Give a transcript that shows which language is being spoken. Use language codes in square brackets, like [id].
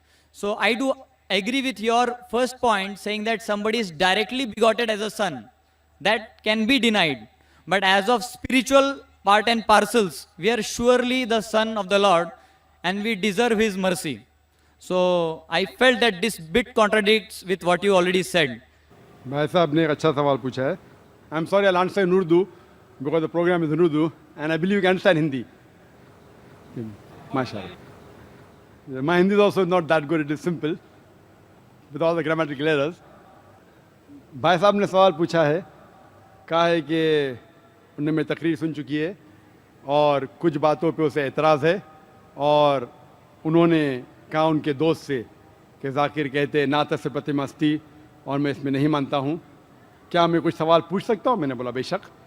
[en] So I do agree with your first point saying that somebody is directly begotten as a son. That can be denied. But as of spiritual part and parcels, we are surely the son of the Lord and we deserve his mercy. So I felt that this bit contradicts with what you already said. [hi] भाई साहब ने एक अच्छा सवाल पूछा है. [en] I'm sorry, I'll answer in Urdu because the program is in Urdu and I believe you can understand Hindi. MashaAllah. My Hindi is also not that good. It is simple with all the grammatical errors. [hi] भाई साहब ने सवाल पूछा है, कहा है कि उन्होंने मेरी तकरीर सुन चुकी है और कुछ बातों पे उसे एतराज़ है और उन्होंने कहा उनके दोस्त से कि जाकिर कहते हैं नात से प्रतिमस्ती और मैं इसमें नहीं मानता हूँ, क्या मैं कुछ सवाल पूछ सकता हूँ? मैंने बोला बेशक.